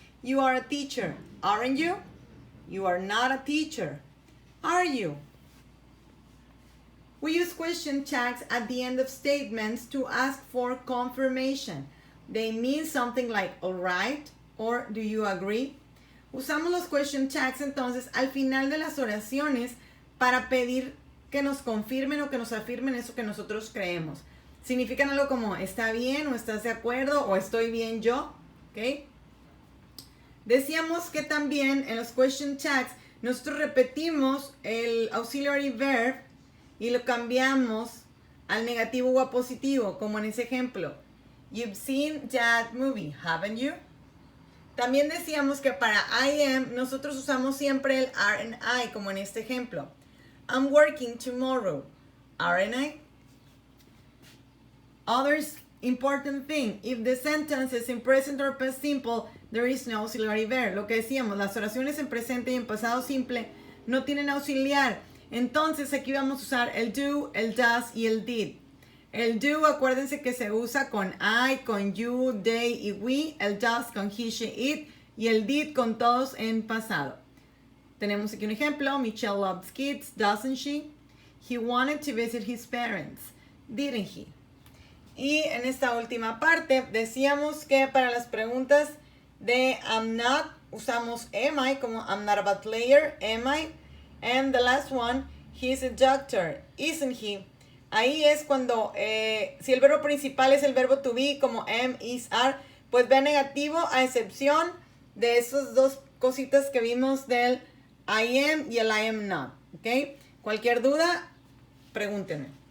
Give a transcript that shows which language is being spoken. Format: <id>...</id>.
<en>You are a teacher, aren't you? You are not a teacher. Are you? We use question tags at the end of statements to ask for confirmation. They mean something like, all right, or do you agree?</en> <es>Usamos los question tags entonces al final de las oraciones para pedir que nos confirmen o que nos afirmen eso que nosotros creemos. Significan algo como, ¿está bien? ¿O estás de acuerdo? ¿O estoy bien yo? ¿Ok? Decíamos que también en los question tags nosotros repetimos el auxiliary verb y lo cambiamos al negativo o a positivo, como en ese ejemplo.</es> <en>You've seen that movie, haven't you?</en> <es>También decíamos que para I am nosotros usamos siempre el are and I, como en este ejemplo.</es> <en>I'm working tomorrow, aren't I? Others important thing, if the sentence is in present or past simple, there is no auxiliary verb.</en> <es>Lo que decíamos, las oraciones en presente y en pasado simple no tienen auxiliar. Entonces aquí vamos a usar el do, el does y el did. El do, acuérdense que se usa con I, con you, they y we. El does con he, she, it. Y el did con todos en pasado. Tenemos aquí un ejemplo.</es> <en>Michelle loves kids, doesn't she? He wanted to visit his parents, didn't he?</en> <es>Y en esta última parte decíamos que para las preguntas de</es> <en>I'm not usamos am I, como I'm not a bad player, am I? And the last one, he's a doctor, isn't he?</en> <es>Ahí es cuando, si el verbo principal es el verbo to be, como am, is, are, pues ve negativo a excepción de esas dos cositas que vimos del I am y el I am not. ¿Ok? Cualquier duda, pregúntenme.</es>